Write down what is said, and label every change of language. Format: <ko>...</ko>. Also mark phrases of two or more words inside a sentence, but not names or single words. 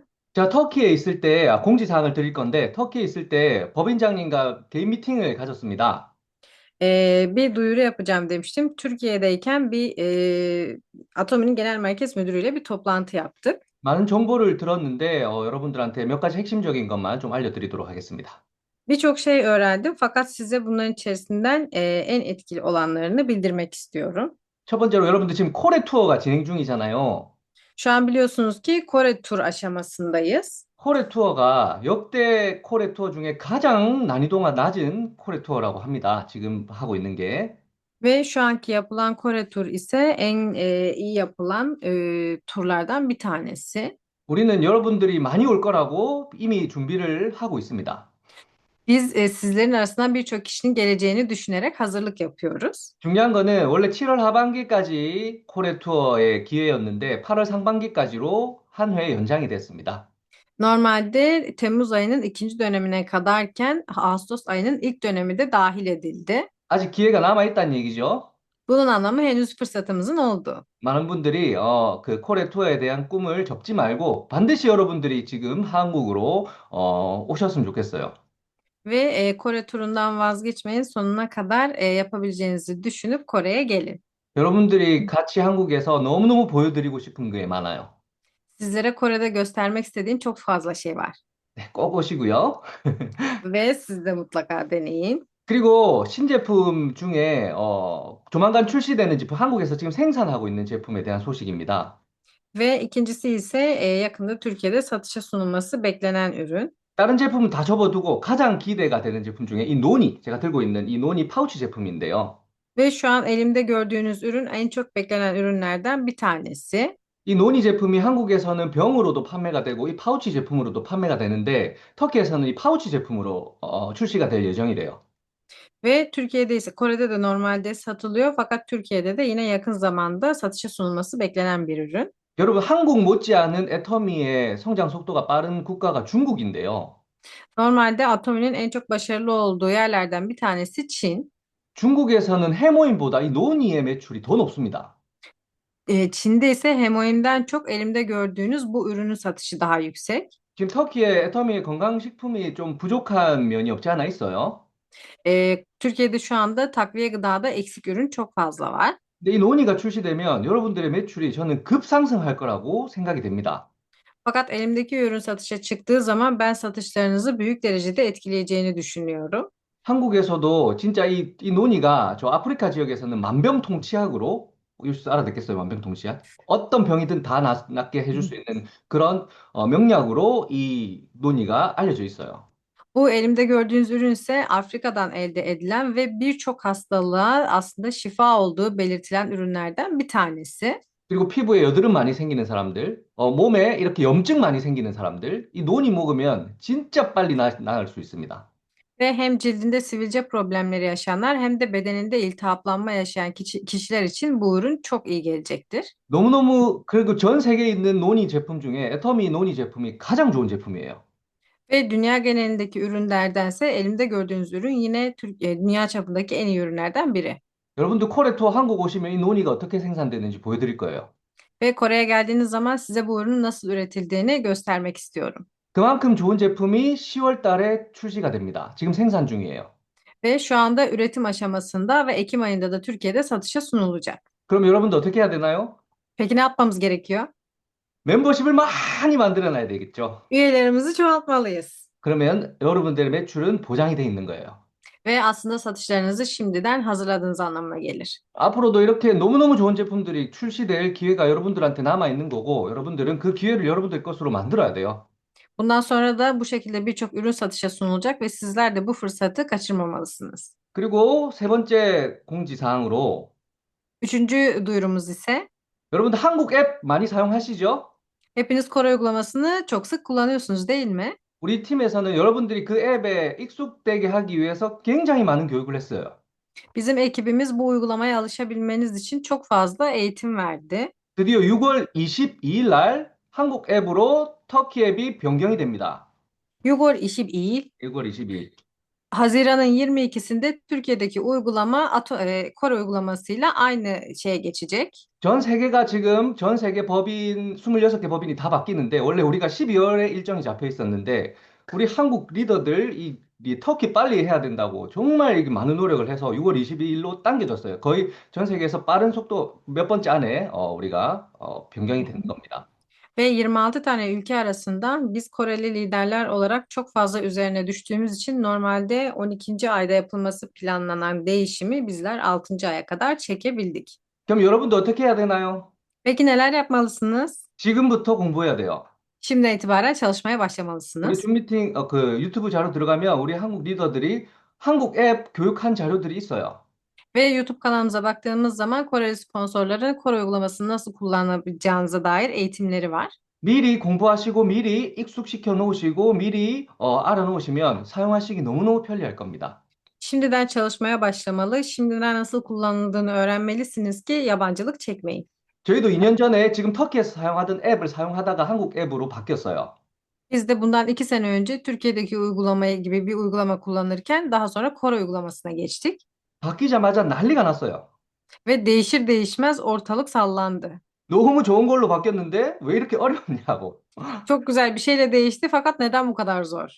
<ko>제가 터키에 있을 때 공지사항을 드릴 건데 터키에 있을 때 법인장님과 개인 미팅을 가졌습니다.</ko> <tr>Bir duyuru yapacağım demiştim. Türkiye'deyken Atomi'nin genel merkez müdürüyle bir toplantı yaptık.</tr> <ko>많은 정보를 들었는데 여러분들한테 몇 가지 핵심적인 것만 좀 알려드리도록 하겠습니다.</ko> <tr>Birçok şey öğrendim fakat size bunların içerisinden en etkili olanlarını bildirmek istiyorum.</tr> <ko>첫 번째로 여러분들 지금 코레 투어가 진행 중이잖아요.</ko> <tr>Şu an biliyorsunuz ki Kore tur aşamasındayız.</tr> <ko>코레 투어가 역대 코레 투어 중에 가장 난이도가 낮은 코레 투어라고 합니다. 지금 하고 있는 게.</ko> <tr>Ve şu anki yapılan Kore tur ise en iyi yapılan turlardan bir tanesi.</tr> <ko>우리는 여러분들이 많이 올 거라고 이미 준비를 하고 있습니다.</ko> <tr>Biz sizlerin arasından birçok kişinin geleceğini düşünerek hazırlık yapıyoruz.</tr> <ko>중요한 거는 원래 7월 하반기까지 코레 투어의 기회였는데 8월 상반기까지로 한 회 연장이 됐습니다.</ko> <tr>Normalde Temmuz ayının ikinci dönemine kadarken Ağustos ayının ilk dönemi de dahil edildi.</tr> <ko>아직 기회가 남아 있다는 얘기죠.</ko> <tr>Bunun anlamı henüz fırsatımızın olduğu.</tr> <ko>많은 분들이 그 코레 투어에 대한 꿈을 접지 말고 반드시 여러분들이 지금 한국으로 오셨으면 좋겠어요.</ko> <tr>Ve Kore turundan vazgeçmeyin, sonuna kadar yapabileceğinizi düşünüp Kore'ye gelin.</tr> <ko>여러분들이 같이 한국에서 너무너무 보여드리고 싶은 게 많아요.</ko> <tr>Sizlere Kore'de göstermek istediğim çok fazla şey var.</tr> <ko>네, 꼭 오시고요.</ko> <tr>Ve siz de mutlaka deneyin.</tr> <ko>그리고 신제품 중에 조만간 출시되는 제품, 한국에서 지금 생산하고 있는 제품에 대한 소식입니다.</ko> <tr>Ve ikincisi ise yakında Türkiye'de satışa sunulması beklenen ürün.</tr> <ko>다른 제품은 다 접어두고 가장 기대가 되는 제품 중에 이 노니, 제가 들고 있는 이 노니 파우치 제품인데요.</ko> <tr>Ve şu an elimde gördüğünüz ürün en çok beklenen ürünlerden bir tanesi.</tr> <ko>이 노니 제품이 한국에서는 병으로도 판매가 되고 이 파우치 제품으로도 판매가 되는데 터키에서는 이 파우치 제품으로 출시가 될 예정이래요.</ko> <tr>Ve Türkiye'de ise Kore'de de normalde satılıyor fakat Türkiye'de de yine yakın zamanda satışa sunulması beklenen bir ürün.</tr> <ko>여러분, 한국 못지않은 애터미의 성장 속도가 빠른 국가가 중국인데요.</ko> <tr>Normalde Atomi'nin en çok başarılı olduğu yerlerden bir tanesi Çin.</tr> <ko>중국에서는 해모인보다 이 노니의 매출이 더 높습니다.</ko> <tr>Çin'de ise hemoinden çok elimde gördüğünüz bu ürünün satışı daha yüksek.</tr> <ko>지금 터키의 애터미의 건강식품이 좀 부족한 면이 없지 않아 있어요.</ko> <tr>Türkiye'de şu anda takviye gıdada eksik ürün çok fazla var.</tr> <ko>근데 이 노니가 출시되면 여러분들의 매출이 저는 급상승할 거라고 생각이 됩니다.</ko> <tr>Fakat elimdeki ürün satışa çıktığı zaman ben satışlarınızı büyük derecede etkileyeceğini düşünüyorum.</tr> <ko>한국에서도 진짜 이 노니가 저 아프리카 지역에서는 만병통치약으로 이거 알아듣겠어요? 만병통치약? 어떤 병이든 다 낫게 해줄 수 있는 그런 명약으로 이 노니가 알려져 있어요.</ko> <tr>Bu elimde gördüğünüz ürün ise Afrika'dan elde edilen ve birçok hastalığa aslında şifa olduğu belirtilen ürünlerden bir tanesi.</tr> <ko>그리고 피부에 여드름 많이 생기는 사람들, 몸에 이렇게 염증 많이 생기는 사람들, 이 노니 먹으면 진짜 빨리 나을 수 있습니다.</ko> <tr>Ve hem cildinde sivilce problemleri yaşayanlar hem de bedeninde iltihaplanma yaşayan kişiler için bu ürün çok iyi gelecektir.</tr> <ko>너무너무, 그리고 전 세계에 있는 노니 제품 중에 애터미 노니 제품이 가장 좋은 제품이에요.</ko> <tr>Ve dünya genelindeki ürünlerdense elimde gördüğünüz ürün yine dünya çapındaki en iyi ürünlerden biri.</tr> <ko>여러분들 코레 투어 한국 오시면 이 노니가 어떻게 생산되는지 보여드릴 거예요.</ko> <tr>Ve Kore'ye geldiğiniz zaman size bu ürünün nasıl üretildiğini göstermek istiyorum.</tr> <ko>그만큼 좋은 제품이 10월 달에 출시가 됩니다. 지금 생산 중이에요.</ko> <tr>Ve şu anda üretim aşamasında ve Ekim ayında da Türkiye'de satışa sunulacak.</tr> <ko>그럼 여러분들 어떻게 해야 되나요?</ko> <tr>Peki ne yapmamız gerekiyor?</tr> <ko>멤버십을 많이 만들어놔야 되겠죠.</ko> <tr>Üyelerimizi çoğaltmalıyız.</tr> <ko>그러면 여러분들의 매출은 보장이 돼 있는 거예요.</ko> <tr>Ve aslında satışlarınızı şimdiden hazırladığınız anlamına gelir.</tr> <ko>앞으로도 이렇게 너무너무 좋은 제품들이 출시될 기회가 여러분들한테 남아 있는 거고, 여러분들은 그 기회를 여러분들 것으로 만들어야 돼요.</ko> <tr>Bundan sonra da bu şekilde birçok ürün satışa sunulacak ve sizler de bu fırsatı kaçırmamalısınız.</tr> <ko>그리고 세 번째 공지사항으로,</ko> <tr>Üçüncü duyurumuz ise</tr> <ko>여러분들 한국 앱 많이 사용하시죠?</ko> <tr>hepiniz Kore uygulamasını çok sık kullanıyorsunuz değil mi?</tr> <ko>우리 팀에서는 여러분들이 그 앱에 익숙되게 하기 위해서 굉장히 많은 교육을 했어요.</ko> <tr>Bizim ekibimiz bu uygulamaya alışabilmeniz için çok fazla eğitim verdi.</tr> <ko>드디어 6월 22일 날 한국 앱으로 터키 앱이 변경이 됩니다. 6월 22일, 6월 22일.</ko> <tr>Haziran'ın 22'sinde Türkiye'deki uygulama Kore uygulamasıyla aynı şeye geçecek.</tr> <ko>전 세계가 지금 전 세계 법인 26개 법인이 다 바뀌는데 원래 우리가 12월에 일정이 잡혀 있었는데 우리 한국 리더들 이 이 터키 빨리 해야 된다고 정말 이게 많은 노력을 해서 6월 22일로 당겨졌어요. 거의 전 세계에서 빠른 속도 몇 번째 안에 우리가 변경이 되는 겁니다.</ko> <tr>Ve 26 tane ülke arasında biz Koreli liderler olarak çok fazla üzerine düştüğümüz için normalde 12. ayda yapılması planlanan değişimi bizler 6. aya kadar çekebildik.</tr> <ko>그럼 여러분도 어떻게 해야 되나요?</ko> <tr>Peki neler yapmalısınız?</tr> <ko>지금부터 공부해야 돼요.</ko> <tr>Şimdiden itibaren çalışmaya</tr> <ko>우리</ko> <tr>başlamalısınız.</tr> <ko>줌 미팅 그 유튜브 자료 들어가면 우리 한국 리더들이 한국 앱 교육한 자료들이 있어요.</ko> <tr>Ve YouTube kanalımıza baktığımız zaman Koreli sponsorların Kore uygulamasını nasıl kullanabileceğinize dair eğitimleri var.</tr> <ko>미리 공부하시고 미리 익숙시켜 놓으시고 미리 알아놓으시면 사용하시기 너무너무 편리할 겁니다.</ko> <tr>Şimdiden çalışmaya başlamalı, şimdiden nasıl kullanıldığını öğrenmelisiniz ki yabancılık çekmeyin.</tr> <ko>저희도 2년 전에 지금 터키에서 사용하던 앱을 사용하다가 한국 앱으로 바뀌었어요.</ko> <tr>Biz de bundan 2 sene önce Türkiye'deki uygulamaya gibi bir uygulama kullanırken daha sonra Kore uygulamasına geçtik.</tr> <ko>바뀌자마자 난리가 났어요.</ko> <tr>Ve değişir değişmez ortalık sallandı.</tr> <ko>너무 좋은 걸로 바뀌었는데 왜 이렇게 어렵냐고.</ko> <tr>Çok güzel bir şeyle değişti fakat neden bu kadar zor?</tr>